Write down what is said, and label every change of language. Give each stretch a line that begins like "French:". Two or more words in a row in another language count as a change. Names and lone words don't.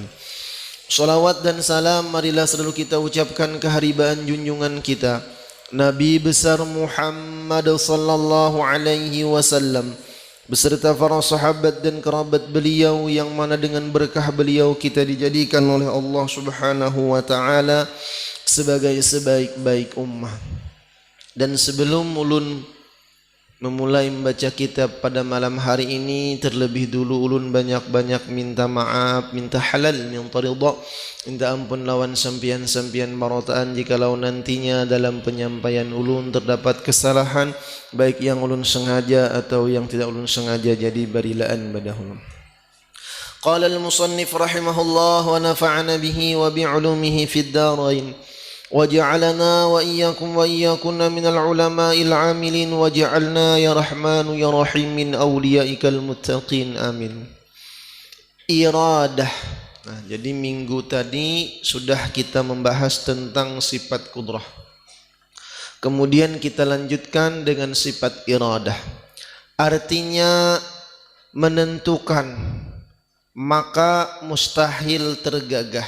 Indonesian: Salawat dan salam marilah selalu kita ucapkan keharibaan junjungan kita Nabi besar Muhammad
Arabic: صلى الله عليه وسلم
Indonesian: beserta para sahabat dan kerabat beliau yang mana dengan berkah beliau kita dijadikan oleh Allah
Arabic: سبحانه وتعالى
Indonesian: sebagai sebaik-baik ummah.
Banjar: Dan sebelum ulun memulai membaca kitab pada malam hari ini, terlebih dulu ulun banyak-banyak minta maaf, minta halal, minta ridha, minta ampun lawan sampian-sampian marataan jikalau nantinya dalam penyampaian ulun terdapat kesalahan baik yang ulun sengaja atau yang tidak ulun sengaja, jadi barilaan pada ulun.
Arabic: قال المصنف رحمه الله ونفعنا به وبعلومه في الدارين. وجعلنا وإياكم وإياكن من العلماء العاملين وجعلنا يا رحمن يا رحيم من أوليائك المتقين آمين.
Indonesian: Iradah. Nah, jadi minggu tadi sudah kita membahas tentang sifat kudrah. Kemudian kita lanjutkan dengan sifat iradah. Artinya menentukan, maka mustahil tergagah.